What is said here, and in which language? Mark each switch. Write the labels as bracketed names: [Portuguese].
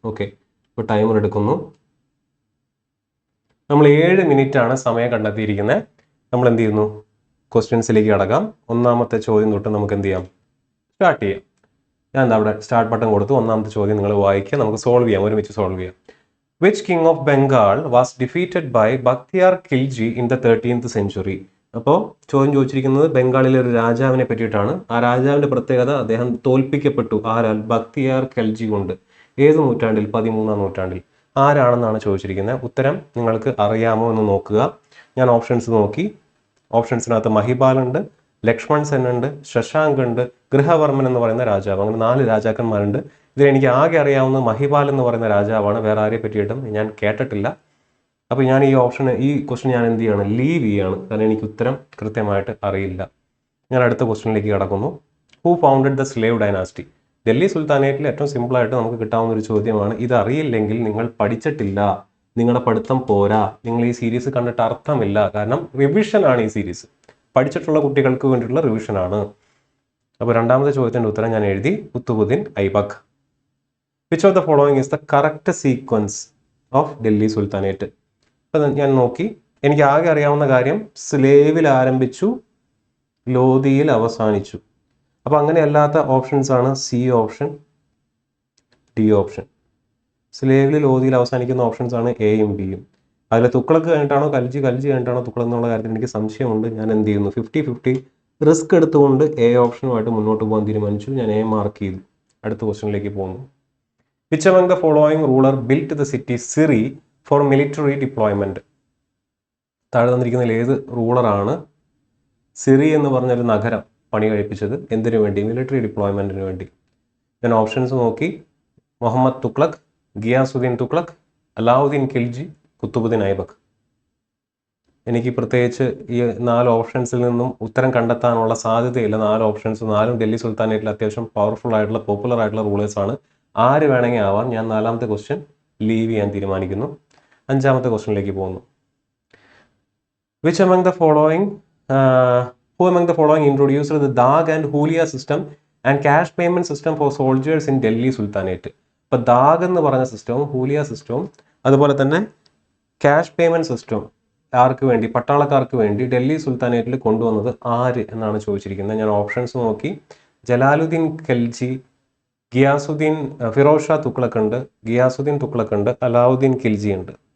[Malayalam] Okay, ഇപ്പോൾ timer എടുക്കുന്നു. നമ്മൾ 7 മിനിറ്റാണ് സമയം കണ്ടെത്തിയിരിക്കുന്നത്. നമ്മൾ എന്ത് ചെയ്യുന്നു, ക്വസ്റ്റ്യൻസിലേക്ക് കടക്കാം. 1ാമത്തെ ചോദ്യം തൊട്ട് നമുക്ക് എന്ത് ചെയ്യാം, സ്റ്റാർട്ട് ചെയ്യാം. ഞാൻ അവിടെ സ്റ്റാർട്ട് ബട്ടൺ കൊടുത്തു. 1ാമത്തെ ചോദ്യം നിങ്ങൾ വായിക്കുക, നമുക്ക് സോൾവ് ചെയ്യാം, ഒരുമിച്ച് സോൾവ് ചെയ്യാം. [English] Which king of Bengal was defeated by Bakhtiyar Khilji in the 13th century? [Malayalam] അപ്പോൾ ചോദ്യം ചോദിച്ചിരിക്കുന്നത് ബംഗാളിലെ ഒരു രാജാവിനെ പറ്റിയിട്ടാണ്. ആ രാജാവിന്റെ പ്രത്യേകത, അദ്ദേഹം തോൽപ്പിക്കപ്പെട്ടു ആരാൽ, ബക്തിയാർ ഖിൽജി കൊണ്ട്. ഏത് നൂറ്റാണ്ടിൽ? 13ാം നൂറ്റാണ്ടിൽ. ആരാണെന്നാണ് ചോദിച്ചിരിക്കുന്നത്. ഉത്തരം നിങ്ങൾക്ക് അറിയാമോ എന്ന് നോക്കുക. ഞാൻ ഓപ്ഷൻസ് നോക്കി. ഓപ്ഷൻസിനകത്ത് മഹിപാൽ ഉണ്ട്, ലക്ഷ്മൺ സെൻ ഉണ്ട്, ശശാങ്ക് ഉണ്ട്, ഗൃഹവർമ്മൻ എന്ന് പറയുന്ന രാജാവ്. അങ്ങനെ 4 രാജാക്കന്മാരുണ്ട്. ഇതിൽ എനിക്ക് ആകെ അറിയാവുന്ന മഹിപാൽ എന്ന് പറയുന്ന രാജാവാണ്. വേറെ ആരെ പറ്റിയിട്ടും ഞാൻ കേട്ടിട്ടില്ല. അപ്പോൾ ഞാൻ ഈ ക്വസ്റ്റ്യൻ ഞാൻ എന്ത് ചെയ്യാണ്, ലീവ് ചെയ്യാണ്. കാരണം എനിക്ക് ഉത്തരം കൃത്യമായിട്ട് അറിയില്ല. ഞാൻ അടുത്ത ക്വസ്റ്റ്യനിലേക്ക് കടക്കുന്നു. [English] Who founded the slave dynasty? [Malayalam] Delhi സുൽത്താനേറ്റിൽ ഏറ്റവും സിമ്പിളായിട്ട് നമുക്ക് കിട്ടാവുന്ന ഒരു ചോദ്യമാണ്. ഇത് അറിയില്ലെങ്കിൽ നിങ്ങൾ പഠിച്ചിട്ടില്ല, നിങ്ങളുടെ പഠിത്തം പോരാ, നിങ്ങൾ ഈ സീരീസ് കണ്ടിട്ട് അർത്ഥമില്ല. കാരണം റിവിഷനാണ് ഈ സീരീസ്, പഠിച്ചിട്ടുള്ള കുട്ടികൾക്ക് വേണ്ടിയിട്ടുള്ള റിവിഷനാണ്. അപ്പോൾ 2ാമത്തെ ചോദ്യത്തിൻ്റെ ഉത്തരം ഞാൻ എഴുതി, Qutbuddin Aibak. [English] Which of the following is the correct sequence of Delhi Sultanate? [Malayalam] അപ്പം ഞാൻ നോക്കി. എനിക്ക് ആകെ അറിയാവുന്ന കാര്യം, സ്ലേവിൽ ആരംഭിച്ചു, ലോധിയിൽ അവസാനിച്ചു. അപ്പോൾ അങ്ങനെ അല്ലാത്ത ഓപ്ഷൻസ് ആണ് സി ഓപ്ഷൻ, ഡി ഓപ്ഷൻ. സ്ലേവിൽ ലോധിയിൽ അവസാനിക്കുന്ന ഓപ്ഷൻസ് ആണ് എയും ബിയും. അതിൽ തുഗ്ലക്ക് കഴിഞ്ഞിട്ടാണോ ഖൽജി കഴിഞ്ഞിട്ടാണോ തുഗ്ലക്ക് എന്നുള്ള കാര്യത്തിൽ എനിക്ക് സംശയമുണ്ട്. ഞാൻ എന്ത് ചെയ്യുന്നു, 50-50 റിസ്ക് എടുത്തുകൊണ്ട് എ ഓപ്ഷനുമായിട്ട് മുന്നോട്ട് പോകാൻ തീരുമാനിച്ചു. ഞാൻ എ മാർക്ക് ചെയ്തു. അടുത്ത ക്വസ്റ്റ്യനിലേക്ക് പോകുന്നു. [English] Which among the following ruler built the city Siri for military deployment? [Malayalam] താഴെ തന്നിരിക്കുന്നതിൽ ഏത് റൂളറാണ് സിറി എന്ന് പറഞ്ഞൊരു നഗരം പണി കഴിപ്പിച്ചത്? എന്തിനു വേണ്ടി? മിലിറ്ററി ഡിപ്ലോയ്മെൻറ്റിന് വേണ്ടി. ഞാൻ ഓപ്ഷൻസ് നോക്കി. മുഹമ്മദ് തുഗ്ലക്ക്, ഗിയാസുദ്ദീൻ തുഗ്ലക്ക്, അലാവുദ്ദീൻ ഖിൽജി, കുത്തുബുദ്ദീൻ ഐബക്ക്. എനിക്ക് പ്രത്യേകിച്ച് ഈ 4 ഓപ്ഷൻസിൽ നിന്നും ഉത്തരം കണ്ടെത്താനുള്ള സാധ്യതയില്ല. 4 ഓപ്ഷൻസ് 4 ഡൽഹി സുൽത്താനേറ്റിൽ അത്യാവശ്യം പവർഫുൾ ആയിട്ടുള്ള പോപ്പുലർ ആയിട്ടുള്ള റൂളേഴ്സാണ്. ആര് വേണമെങ്കിൽ ആവാം. ഞാൻ 4ാമത്തെ ക്വസ്റ്റ്യൻ ലീവ് ചെയ്യാൻ തീരുമാനിക്കുന്നു. 5ാമത്തെ ക്വസ്റ്റ്യനിലേക്ക് പോകുന്നു. [English] Which among the following who among the following introduced the Dag and Hulia system and cash payment system for soldiers in Delhi Sultanate? [Malayalam] അപ്പോൾ ദാഗ് എന്ന് പറഞ്ഞ സിസ്റ്റവും ഹൂലിയ സിസ്റ്റവും അതുപോലെ തന്നെ ക്യാഷ് പേയ്മെൻറ്റ് സിസ്റ്റം ആർക്ക് വേണ്ടി, പട്ടാളക്കാർക്ക് വേണ്ടി ഡൽഹി സുൽത്താനേറ്റിൽ കൊണ്ടുവന്നത് ആര് എന്നാണ് ചോദിച്ചിരിക്കുന്നത്. ഞാൻ ഓപ്ഷൻസ് നോക്കി. ജലാലുദ്ദീൻ ഖൽജി, ഗിയാസുദ്ദീൻ, ഫിറോസ് ഷാ തുഗ്ലക്ക് ഉണ്ട്, ഗിയാസുദ്ദീൻ തുഗ്ലക്ക് ഉണ്ട്, അലാവുദ്ദീൻ ഖിൽജി ഉണ്ട്.